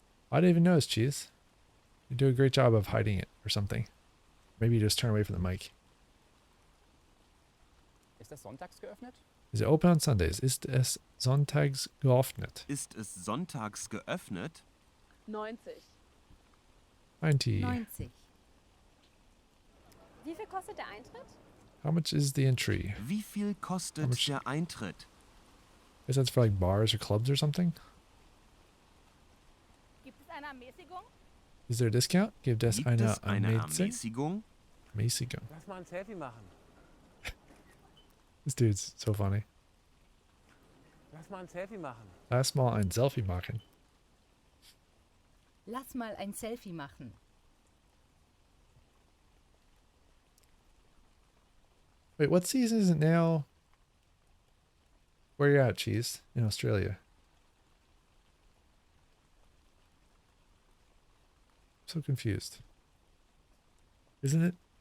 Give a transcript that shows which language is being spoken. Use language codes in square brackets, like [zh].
[en] I didn't even notice, Cheese. You do a great job of hiding it or something. Maybe you just turn away from the mic. [de] Ist das sonntags geöffnet? [en] Is it open on Sundays? [de] Ist es sonntags geöffnet? Ist es sonntags geöffnet? [en] 90. 90. 90. [de] Wie viel kostet der Eintritt? [en] How much is the entry? [de] Wie viel kostet [en] How much- [de] der Eintritt? [en] Is that for like bars or clubs or something? [de] Gibt es eine Ermäßigung? [en] Is there a discount? [de] Gibt es Gibt eine es eine Ermäßigung? Ermäßigung? Ermäßigung. Lass mal ein Selfie machen. [en] This dude's so funny. [de] Lass mal ein Selfie machen. Lass mal ein Selfie machen. Lass mal ein Selfie machen. [en] Wait, what season is it now? Where you at, Cheese? In Australia. I'm so confused. Isn't it?